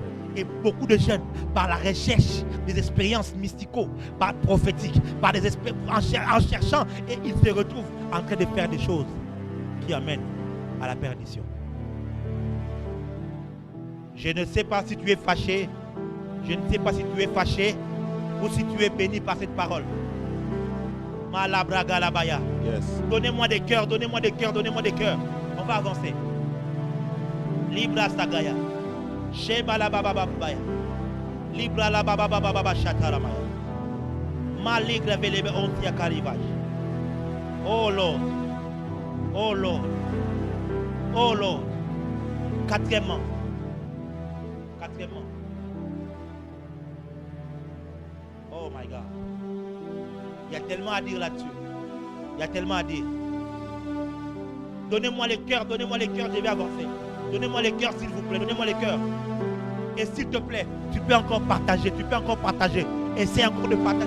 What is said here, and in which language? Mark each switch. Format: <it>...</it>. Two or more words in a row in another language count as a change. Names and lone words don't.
<fr>Et beaucoup de jeunes, par la recherche des expériences mystico, par prophétiques, par des en cherchant, et ils se retrouvent en train de faire des choses qui amènent à la perdition. Je ne sais pas si tu es fâché, je ne sais pas si tu es fâché ou si tu es béni par cette parole. Malabraga labaya. Yes. Donnez-moi des cœurs, donnez-moi des cœurs, donnez-moi des cœurs. On va avancer. Libra sagaya. Sheba la baba babaya. Libra la baba baba shataramaya. Maligre velebe ontia karivage.</fr> <en>Oh Lord. Oh Lord. Oh Lord.</en> <fr>Quatrièmement.</fr> <en>Oh my God.</en> <fr>Il y a tellement à dire là-dessus. Il y a tellement à dire. Donnez-moi les cœurs, je vais avancer. Donnez-moi les cœurs, s'il vous plaît, donnez-moi les cœurs. Et s'il te plaît, tu peux encore partager. Essaie encore de partager.</fr>